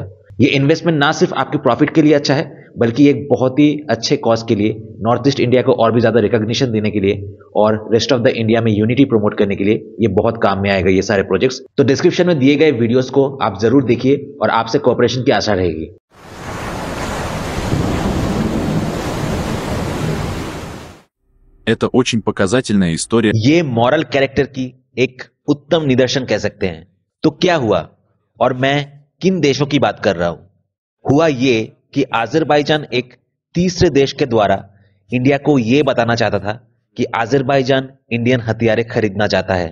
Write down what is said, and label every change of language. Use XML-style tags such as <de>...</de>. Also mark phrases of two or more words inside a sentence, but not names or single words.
<hi>ये इन्वेस्टमेंट ना सिर्फ आपके प्रॉफिट के लिए अच्छा है, बल्कि एक बहुत ही अच्छे कॉज के लिए, नॉर्थ ईस्ट इंडिया को और भी ज्यादा रिकॉग्निशन देने के लिए और</hi> <en>rest of the India</en> <hi>में</hi> <en>unity promote</en> <hi>करने के लिए ये बहुत काम में आएगा ये सारे प्रोजेक्ट्स। तो डिस्क्रिप्शन में दिए गए वीडियोस को आप जरूर देखिए और आपसे कोऑपरेशन की आशा रहेगी।</hi> <ru>Это очень показательная история।</ru> <hi>ये</hi> <en>moral character</en> <hi>की एक उत्तम निदर्शन कह सकते हैं। तो क्या हुआ और मैं किन देशों की बात कर रहा हूं? हुआ ये कि अजरबैजान एक तीसरे देश के द्वारा इंडिया को यह बताना चाहता था कि अजरबैजान इंडियन हथियारें खरीदना चाहता है।</hi>